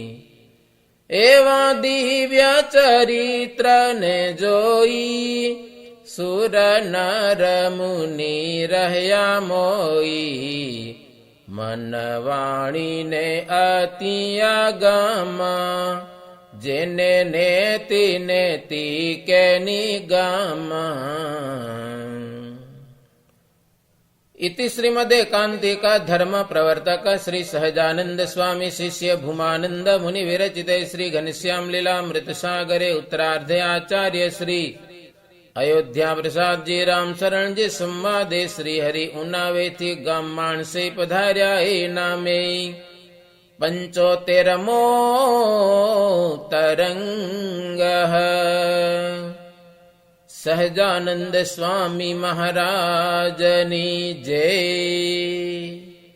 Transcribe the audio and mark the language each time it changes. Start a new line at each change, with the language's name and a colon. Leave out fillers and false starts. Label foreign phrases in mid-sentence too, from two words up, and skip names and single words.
Gujarati: એવા દિવ્ય ચરિત્રને જોઈ, સુર નર મુનિ રહ્યા મોઈ. મન વાણીને અતિ આગમ, જેને નેતિ નેતિ કે નિગમ.
Sanskrit: इति श्रीमदेकांतिक धर्म प्रवर्तक श्री सहजानंद स्वामी शिष्य भूमानंद मुनि विरचिते श्री घनश्याम लीलामृत सागरे उत्तरार्धे आचार्य श्री अयोध्या प्रसाद जी राम शरण जी संवादे श्री हरि उन्नावे
Gujarati: થી ગામ માણસે પધાર્યા એ નામે 75મો તરંગ. સહજાનંદ સ્વામી મહારાજની જય.